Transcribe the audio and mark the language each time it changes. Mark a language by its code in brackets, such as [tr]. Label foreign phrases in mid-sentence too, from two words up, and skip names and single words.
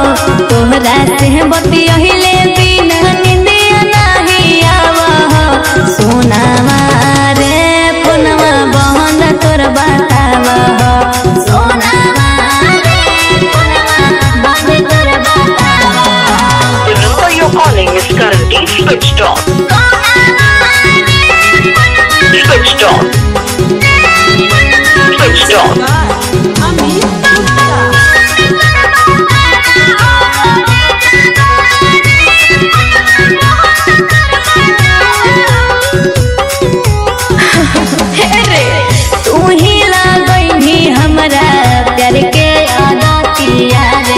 [bho] तोहरा से बतियहिले बिना निंदिया नहीं आवा हो। सोनावा रे फोनवा बहन तोर बतावा हो। सोनावा रे फोनवा बहन तोर बतावा हो। [en] The number you're calling is currently switched off. Switched off. Switched off. [bho] तू ही लगई हमरा प्यार के आदतिया रे।